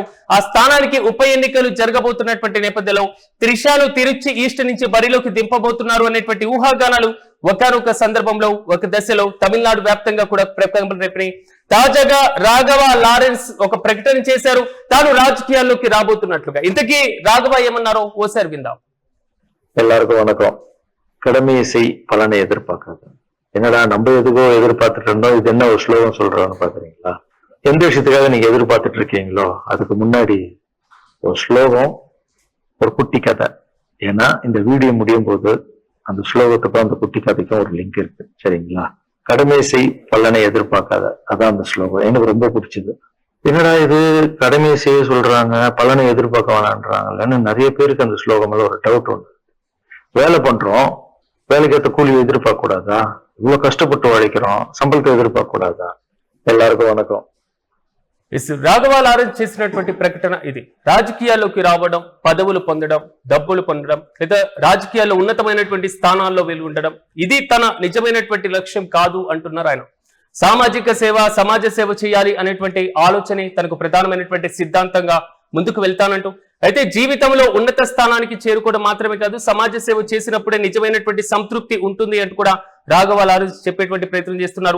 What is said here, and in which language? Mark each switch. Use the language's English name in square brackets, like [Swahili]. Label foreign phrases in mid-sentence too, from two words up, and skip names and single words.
[Telugu] ఆ స్థానానికి ఉప ఎన్నికలు జరగబోతున్నటువంటి నేపథ్యంలో త్రిషాను తిరుచి ఈస్ట్ నుంచి బరిలోకి దింపబోతున్నారు అనేటువంటి ఊహాగానాలు ఒకనొక సందర్భంలో ఒక దశలో తమిళనాడు వ్యాప్తంగా కూడా రేపినాయి. తాజాగా రాఘవ లారెన్స్ ఒక ప్రకటన చేశారు, తాను రాజకీయాల్లోకి రాబోతున్నట్లుగా. ఇంతకీ రాఘవ ఏమన్నారో ఓసారి విందాం. [Tamil] எல்லாருக்கும் வணக்கம். கடமை செய் பலனை எதிர்பார்க்காது. என்னடா நம்ம எதுக்கோ எதிர்பார்த்துட்டு இருந்தோம், இது என்ன ஒரு ஸ்லோகம் சொல்றோம்னு பாக்குறீங்களா? எந்த விஷயத்துக்காக நீங்க எதிர்பார்த்துட்டு இருக்கீங்களோ அதுக்கு முன்னாடி ஒரு ஸ்லோகம், ஒரு குட்டி கதை. ஏன்னா இந்த வீடியோ முடியும் போது அந்த ஸ்லோகத்துக்கும் அந்த குட்டி கதைக்கும் ஒரு லிங்க் இருக்கு, சரிங்களா? கடமை செய் பலனை எதிர்பார்க்காத, அதான் அந்த ஸ்லோகம். எனக்கு ரொம்ப பிடிச்சது. என்னடா இது கடமையை செய்ய சொல்றாங்க, பலனை எதிர்பார்க்க வேணான்றாங்கன்னு நிறைய பேருக்கு அந்த ஸ்லோகம் மேல ஒரு டவுட் உண்டு. வேலை பண்றோம், வேலைக்கு ஏற்ற கூலி எதிர்பார்க்க கூடாதா? இவ்வளவு கஷ்டப்பட்டு உழைக்கிறோம், சம்பளத்தை எதிர்பார்க்க கூடாதா? எல்லாருக்கும் வணக்கம். [Telugu] రాఘవ లారెన్స్ చేసినటువంటి ప్రకటన ఇది. రాజకీయాల్లోకి రావడం, పదవులు పొందడం, డబ్బులు పొందడం, లేదా రాజకీయాల్లో ఉన్నతమైనటువంటి స్థానాల్లో ఉండడం, ఇది తన నిజమైనటువంటి లక్ష్యం కాదు అంటున్నారు ఆయన. సామాజిక సేవ, సమాజ సేవ చేయాలి అనేటువంటి ఆలోచనే తనకు ప్రధానమైనటువంటి సిద్ధాంతంగా ముందుకు వెళ్తానంటూ, అయితే జీవితంలో ఉన్నత స్థానానికి చేరుకోవడం మాత్రమే కాదు, సమాజ సేవ చేసినప్పుడే నిజమైనటువంటి సంతృప్తి ఉంటుంది అంటూ కూడా రాఘవ లారెన్స్ చెప్పేటువంటి ప్రయత్నం చేస్తున్నారు.